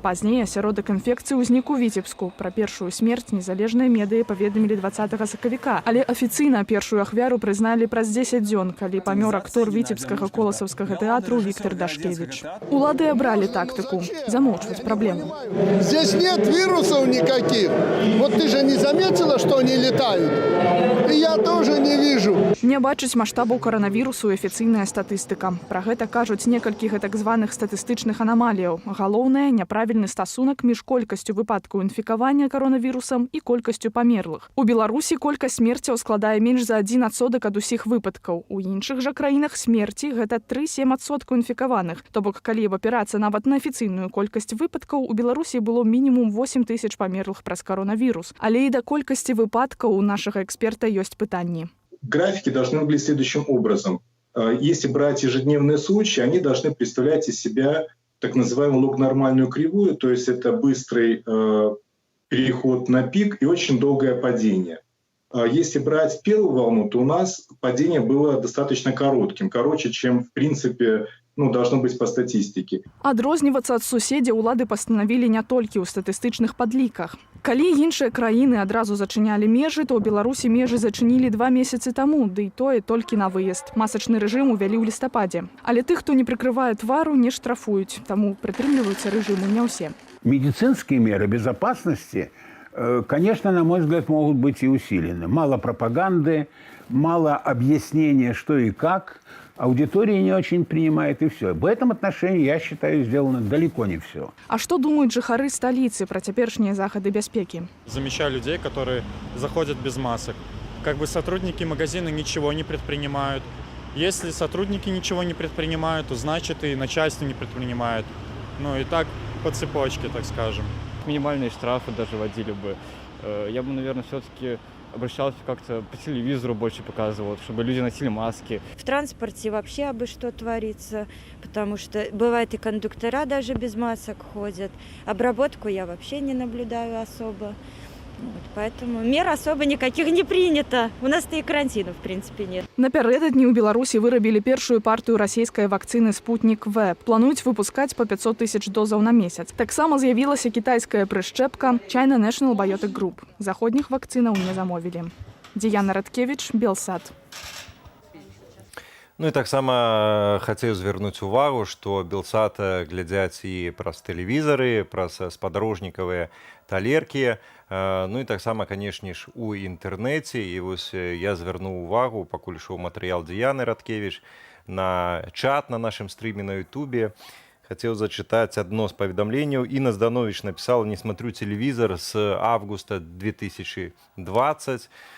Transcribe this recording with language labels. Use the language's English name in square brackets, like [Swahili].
[Belarusian] Пазней асяродак інфекцыі ўзнік у Віцебску. Пра першую смерць незалежныя медыі паведамілі 20 сакавіка. Але афіцыйна першую ахвяру прызналі праз 10 дзён, калі памёр актор віцебскага коласаўскага тэатру Віктор Дашкевіч. Улады абралі тактыку – замоўчваць праблему. [Russian] Здесь нет вирусов никаких. Вот ты же не заметила, что они летают? И я тоже не вижу. [Belarusian] Не бачыць маштабаў каранавірусу афіцыйная статыстыка. Пра гэта кажуць некалькі гэтак званых статыстычных анамаліяў. Галоўнае – няправільны стасунак між колькасцю выпадкаў інфікавання каранавірусам і колькасцю памерлых. У Беларусі колькасць смерцяў складае менш за 1% ад усіх выпадкаў. У іншых жа краінах смерці гэта 3-7% інфікаваных. То бок, калі б апірацца нават на афіцыйную колькасць выпадкаў, у Беларусі было мінімум 8 тысяч памерлых праз каранавірус. Але і да колькасці выпадкаў у нашага эксперта ёсць пытанні. [Russian] Графики должны выглядеть следующим образом. Если брать ежедневные случаи, они должны представлять из себя так называемую лог-нормальную кривую, то есть это быстрый переход на пик и очень долгое падение. Если брать первую волну, то у нас падение было достаточно коротким, короче, чем в принципе должно быть по статистике. [Belarusian] Адрознівацца ад суседзяў улады пастанавілі не толькі ў статыстычных падліках. Калі іншыя краіны адразу зачынялі межы, то ў Беларусі межы зачынілі 2 месяцы таму, ды і тое толькі на выезд. Масачны рэжым увялі ў лістападзе. Але тых, хто не прыкрывае твару, не штрафуюць, таму прытрымліваюцца рэжыму не ўсе. [Russian] Медицинские меры безопасности, конечно, на мой взгляд, могут быть и усилены. Мало пропаганды, мало объяснения, что и как. Аудитория не очень принимает, и все. В этом отношении, я считаю, сделано далеко не все. А что думают [Belarusian] жыхары столицы про цяперашнія захады бяспекі? [Russian] Замечаю людей, которые заходят без масок. Как бы сотрудники магазина ничего не предпринимают. Если сотрудники ничего не предпринимают, то значит и начальство не предпринимает. Ну и так по цепочке, так скажем. Минимальные штрафы даже вводили бы. Я бы, наверное, все-таки обращался как-то по телевизору, больше показывал, чтобы люди носили маски. В транспорте вообще абы что творится, потому что бывает и кондуктора даже без масок ходят. Обработку я вообще не наблюдаю особо. Вот, поэтому мер особо никаких не принято. У нас-то и карантина, в принципе, нет. [Belarusian] Напярэдадні ў Беларусі вырабілі першую партыю расійскай вакцыны «Спутник В». Плануюць выпускаць по 500 тысяч дозаў на месяц. Таксама з'явілася кітайская прышчэпка China National Biotech Group. Заходніх вакцынаў не замовілі. Діяна Радкевіч, Белсат. Ну і таксама хацеў звярнуць увагу, што Белсат глядзяць і праз тэлевізары, праз спадарожнікавыя талеркі, ну і таксама, канешне ж, у інтэрнэце. І вось я звярнуў увагу, пакуль ішоў матэрыял Дыяны Радкевіч, на чат на нашым стріме на Ютубе. Хацеў зачытаць адно з паведамленняў. Інна Зданович напісала: [Russian] «Не смотрю телевизор с августа 2020».